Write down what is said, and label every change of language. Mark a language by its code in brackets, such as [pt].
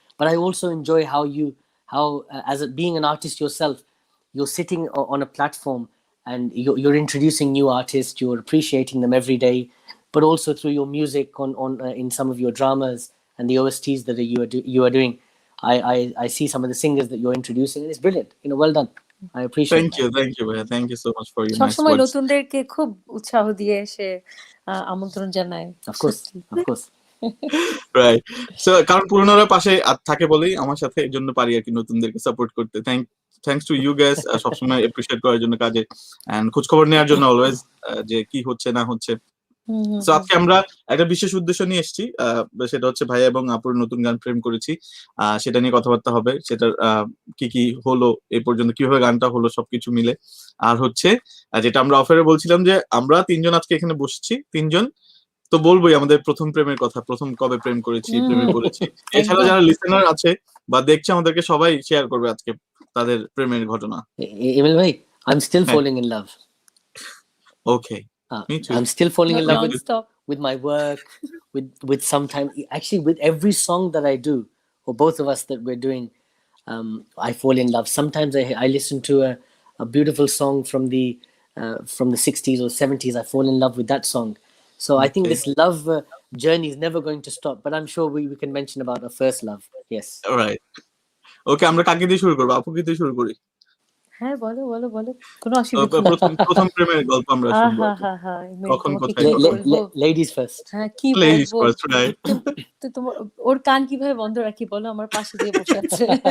[en] But I also enjoy how as being an artist yourself, you're sitting on a platform and you're introducing new artists. You're appreciating them every day, but also through your music on in some of your dramas and the OSTs that you are doing. I see some of the singers that you're introducing, and it's brilliant. Well done. I appreciate. Thank you, Bhaiya. Thank you so much for your nice words. [bn] সবসময় নতুনদেরকে খুব উৎসাহ দিয়ে এসে আমন্ত্রণ জানায়। [en] Of course. Right. [bn] So কারণ পুরনোরা পাশে থাকে বলেই আমার সাথে, এই জন্য পারি আর কি নতুনদেরকে সাপোর্ট করতে। [en] thanks to you guys, [bn] সবসময় এপ্রিশিয়েট করার জন্য কাজে, এন্ড খোঁজ খবর নেওয়ার জন্য অলওয়েজ, যে কি হচ্ছে না হচ্ছে। সো আজকে আমরা একটা বিশেষ উদ্দেশ্য নিয়ে এসেছি, সেটা হচ্ছে ভাইয়া এবং আপুর নতুন গান প্রেম করেছি, সেটা নিয়ে কথাবার্তা হবে। সেটার কি হলো এই পর্যন্ত, কিভাবে গানটা হলো, সবকিছু মিলে। আর হচ্ছে যেটা আমরা অফারে বলছিলাম, যে আমরা তিনজন আজকে এখানে বসছি, তিনজন তো বলবোই আমাদের প্রথম প্রেমের কথা, প্রথম কবে প্রেম করেছি, প্রেমে পড়েছি। এছাড়া যারা লিসেনার আছে বা দেখছে আমাদেরকে, সবাই শেয়ার করবে আজকে তাদের প্রেমের ঘটনা। [en] Emil bhai, I'm still falling in love. Okay. Me too. I'm still falling in love with my work, with sometimes, actually with every song that I do, or both of us that we're doing, I fall in love. Sometimes I listen to a beautiful song from the 60s or 70s. I fall in love with that song. So I think this love journey is never going to stop. But I'm sure we can mention about our first love. Yes. All right. [bn] Okay, আমরা কাকে দিয়ে শুরু করব? আপু কি দিয়ে শুরু করি? হ্যাঁ, বলো কোনো অসুবিধা নেই। প্রথম প্রেমের গল্প আমরা শুনবো। কখন কোথায়? [en] Ladies first. [bn] হ্যাঁ, কি [en] Ladies [bn] বলবো? [en] first, right? [bn] তো তোমার ওর কান কিভাবে বন্ধ রাখি বলো, আমার পাশে দিয়ে বসে আছে।